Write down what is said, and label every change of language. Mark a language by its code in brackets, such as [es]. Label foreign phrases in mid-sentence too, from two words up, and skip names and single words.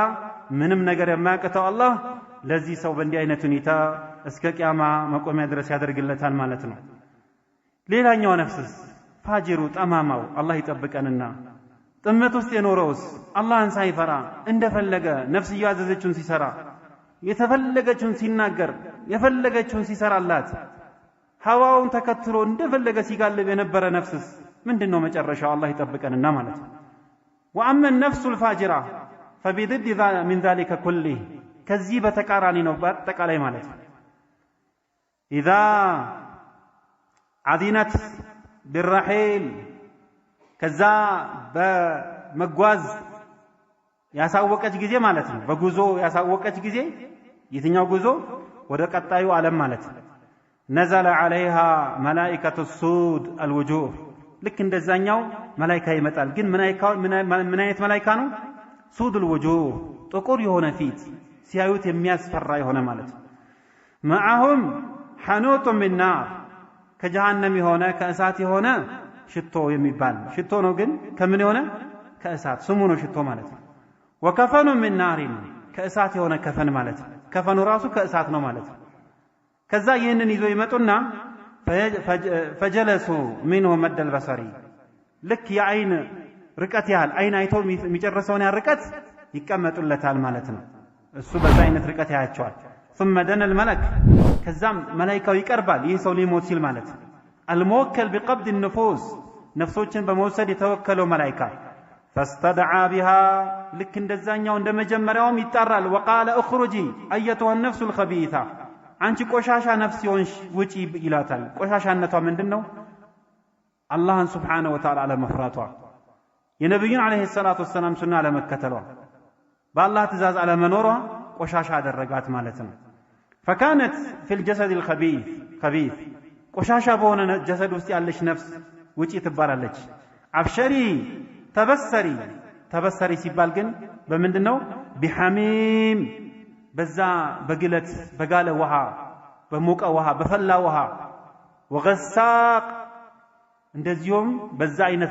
[am] ምንም ነገር የማያቅተው አላህ ለዚህ ሰው በእንዲህ አይነት ሁኔታ እስከ ቂያማ መቆሚያ ድረስ ያደርግለታል ማለት ነው። ሌላኛው ነፍስስ ፋጅሩ ጠማማው አላህ ይጠብቀንና ጥመት ውስጥ የኖረውስ አላህን ሳይፈራ እንደፈለገ ነፍስ ያዘዘችውን ሲሰራ የተፈለገችውን ሲናገር የፈለገችውን ሲሰራላት ሐዋውን ተከትሎ እንደፈለገ ሲጋልብ የነበረ ነፍስስ ምንድነው መጨረሻው? አላህ ይጠብቀንና ማለት ነው። [ar] وأما النفس الفاجرة فبضد من ذلك كله [am] ከዚህ በተቃራኒ ነው በአጠቃላይ ማለት ነው። [ar] إذا عدنت بالرحيل [am] ከዛ በመጓዝ ያሳወቀች ጊዜ ማለት ነው። በጉዞ ያሳወቀች ጊዜ የትኛው ጉዞ? ወደ ቀጣዩ ዓለም ማለት ነው። [ar] نزل عليها ملائكة السود الوجوه [am] ልክ እንደዛኛው መላእክት ይመጣል። ግን ምን አይነት መላእክት ነው? [ar] سود الوجوه [am] ጥቁር የሆነ ፊት ሲያዩት የሚያስፈራ የሆነ ማለት ነው። [ar] معهم حنوط من نار [am] ከጀሃነም የሆነ ከእሳት የሆነ ሽቶ የሚባል ሽቶ ነው። ግን ከምን የሆነ? ከእሳት ስሙ ነው ሽቶ ማለት ነው። [ar] وكفن من نار [am] ከእሳት የሆነ ከፈን ማለት ነው። ከፈኑ ራሱ ከእሳት ነው ማለት ነው። ከዛ ይህንን ይዞ ይመጡና [ar] فجلسوا منه مد البصري [am] ልክ የአይን ርቀት ያህል አይን አይቶ የሚጨርሰውን ያ ርቀት ይቀመጡለታል ማለት ነው። እሱ በዛ አይነት ርቀት ያያቸዋል። [ar] ثم دنا الملك [am] ከዛም መላእክቱ ይቀርባል። ይህ ሰው ሊሞት ሲል ማለት ነው። [ar] الموكل بقبض النفوس [am] ነፍሶችን በመውሰድ የተወከለው መላእክት [ar] فاستدعى بها [am] ልክ እንደዛኛው እንደመጀመሪያውም ይጣራል። [ar] وقال اخرجي ايتها النفس الخبيثه [am] አንቺ ቆሻሻ ነፍስ ይሆንሽ ውጪ ይላታል። ቆሻሻነቷ ምንድነው? አላህን [ar] سبحانه وتعالى [am] አለመፍራቷ፣ የነብዩን [ar] عليه الصلاة والسلام [am] ሱና አለመከተሏ፣ በአላህ ትእዛዝ አለመኖሯ ቆሻሻ አደረጋት ማለት ነው። [ar] فكانت في الجسد الخبيث [am] ቆሻሻ በሆነ ጀሰድ ውስጥ ያለች ነፍስ ውጪ ትባላለች። አብሸሪ ተበሰሪ ሲባል ግን በምንድነው? ቢሐሚም በዛ በግለት በጋለ ውሃ በሞቀ ውሃ በፈላ ውሃ ወገሳቅ እንደዚሁም በዛ አይነት